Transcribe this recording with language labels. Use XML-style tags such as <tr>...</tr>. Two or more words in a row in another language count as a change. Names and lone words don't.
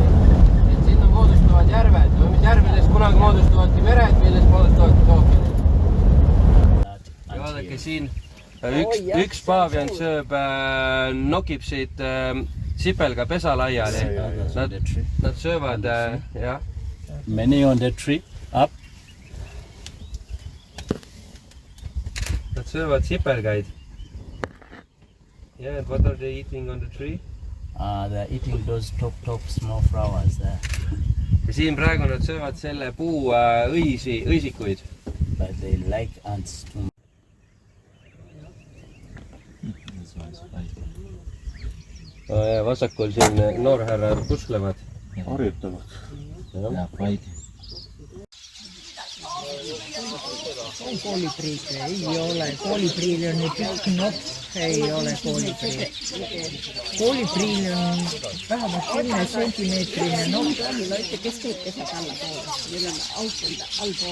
<et>Et sinna moodustuvad järved, mis järvedes kunagi moodustuvadki mered, milles moodustuvadki ookeanid. Ja vaadake siin, üks paavian sööb, nokib siit sipelga pesa laiali. Nad söövad, jah.</et> <en>Many on the tree, up.</en> <et>Nad söövad sipelgaid.</et> <en>Yeah, what are they eating on the tree? They're eating those top small flowers there.</en> <et>Ja siin praegu nad söövad selle puu õisikuid.</et> <en>But they like ants too much.</en> <et>Vasakul siin noorhärrad pusklevad. Harjutavad.</et> <en>Yeah, fighting.</en> <et>On koolipriid, ei ole. Koolipriil on nüüd pikk nokk, ei ole koolipriil. Koolipriil on vähemalt 10 sentimeetrine nokk. Kes teeb pesad allapoole? Meil on aukond allpool.</et>